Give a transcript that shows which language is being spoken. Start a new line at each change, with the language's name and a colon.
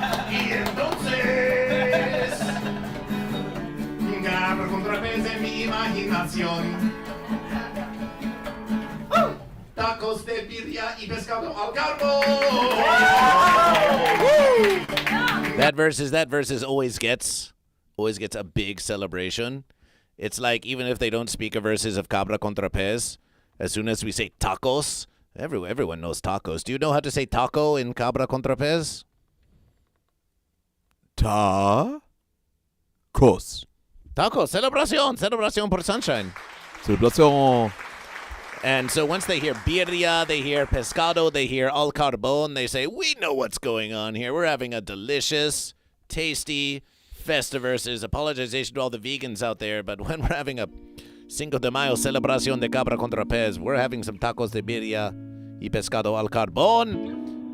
Spanish: Y entonces, Cabra contra pez de mi imaginación. Tacos de birria y pescado al carbón.
English: That verse always gets a big celebration. It's like even if they don't speak a verses of Cabra contra pez, as soon as we say tacos, everyone knows tacos. Do you know how to say taco in Cabra contra pez?
Spanish: Tacos. Taco, celebración por
English: sunshine.
Spanish: Celebración.
English: And so once they hear birria, they hear pescado, they hear al carbón, they say, we know what's going on here. We're having a delicious, tasty Festiverses. Apologization to all the vegans out there, but when we're having a Cinco de Mayo
Spanish: celebración de Cabra contra pez,
English: we're having some
Spanish: tacos de birria y pescado al carbón.